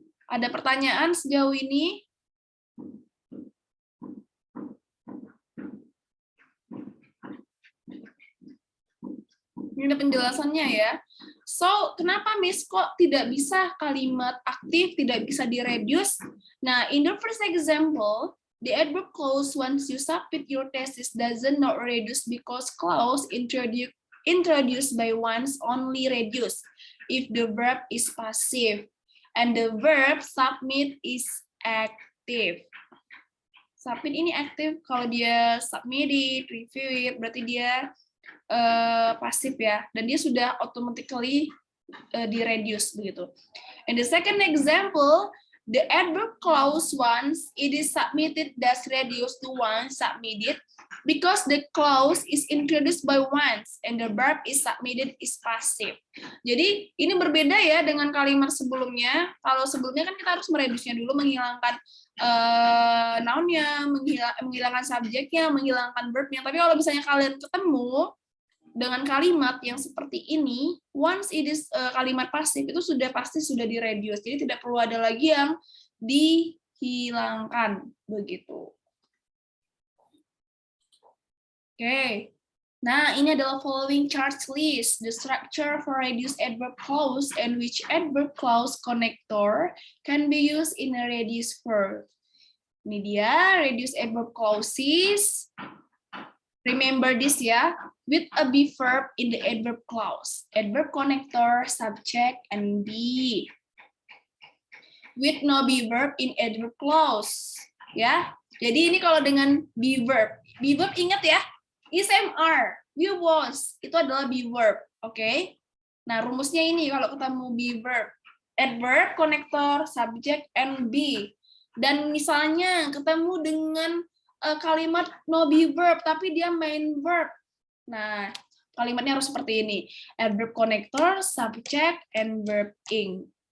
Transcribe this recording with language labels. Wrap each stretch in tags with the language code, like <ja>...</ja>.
<id>Ada pertanyaan sejauh ini? Ini ada penjelasannya ya. So, kenapa Miss kok tidak bisa kalimat aktif, tidak bisa di-reduce?</id> <en>Nah, in the first example, the adverb clause once you submit your thesis doesn't not reduce because clause introduced by once only reduce if the verb is passive and the verb submit is active.</en> <id>Submit ini aktif, kalau dia submit it, review it, berarti dia pasif ya, dan dia sudah automatically di-reduce begitu.</id> <en>In the second example, the adverb clause once it is submitted does reduce to once submitted because the clause is introduced by once and the verb is submitted is passive.</en> <id>Jadi ini berbeda ya dengan kalimat sebelumnya. Kalau sebelumnya kan kita harus mereduce-nya dulu, menghilangkan noun-nya, menghilangkan subjeknya, menghilangkan verb-nya. Tapi kalau misalnya kalian ketemu dengan kalimat yang seperti ini, once it is kalimat pasif itu sudah pasti sudah di-reduce. Jadi tidak perlu ada lagi yang dihilangkan begitu.</id> <en>Oke.</en> <id>Nah, ini adalah</id> <en>following charts list, the structure for reduced adverb clause and which adverb clause connector can be used in a reduced verb.</en> <id>Ini dia</id> <en>reduced adverb clauses. Remember this ya, with a be verb in the adverb clause, adverb connector, subject, and be. With no be verb in adverb clause, ya.</en> <id>Jadi ini kalau dengan be verb ingat ya, is, am, are, you, was, itu adalah be verb, oke? Nah, rumusnya ini kalau ketemu be verb, adverb, connector, subject, and be. Dan misalnya ketemu dengan kalimat no be verb, tapi dia main verb. Nah, kalimatnya harus seperti ini.</id> <en>Adverb connector, subject, and verb ing.</en>